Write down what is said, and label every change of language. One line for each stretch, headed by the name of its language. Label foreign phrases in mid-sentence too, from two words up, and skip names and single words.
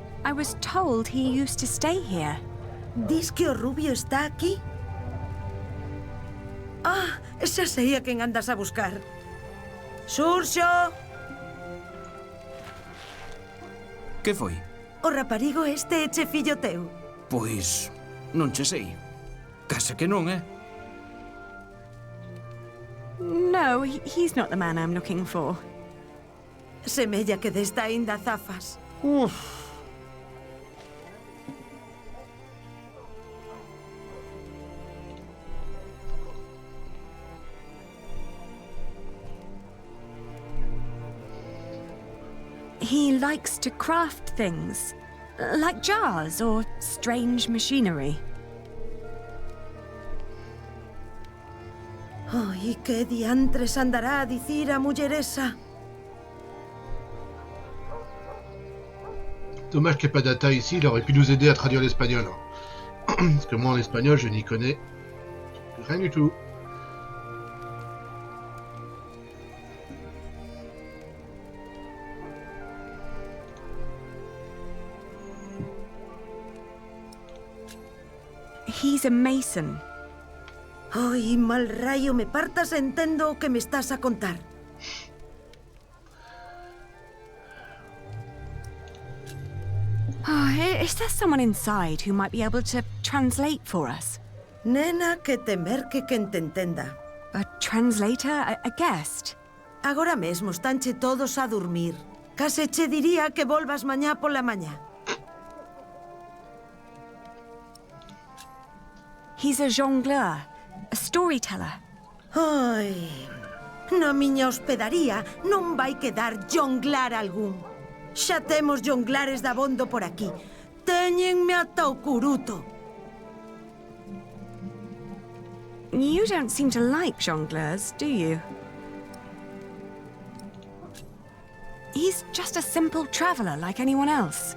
English: I was told he used to stay here.
Galician: ¿Dis que o rubio está aquí? Ah, xa sei a quen andas a buscar. Xurxo! Que foi? O raparigo este é che fillo teu. Pois, non che sei. Case que non,
English: No, he's not the man I'm looking for.
Galician: Semella que desta aínda zafas.
English: He likes to craft things, like jars or strange machinery.
Galician: Oh, e que diantres andará a dicir a mulleresa?
French: Dommage qu'il n'y ait pas d'Ata ici, il aurait pu nous aider à traduire l'espagnol. Parce que moi en espagnol, je n'y connais rien du tout.
English: He's a mason.
Galician: Ai, mal rayo me partas, entendo o que me estás a contar.
English: Oh, is there someone inside who might be able to translate for us?
Galician: Nena, que te merque quen te entenda.
English: A translator? A guest?
Galician: Agora mesmo estanche todos a dormir. Case che diría que volvas mañá pola mañá.
English: He's a jongleur, a storyteller.
Galician: Ai, na miña hospedaría non vai quedar jonglar algún. Xa temos jonglares dabondo por aquí. Téñenme ata o curuto.
English: You don't seem to like jongleurs, do you? He's just a simple traveller like anyone else.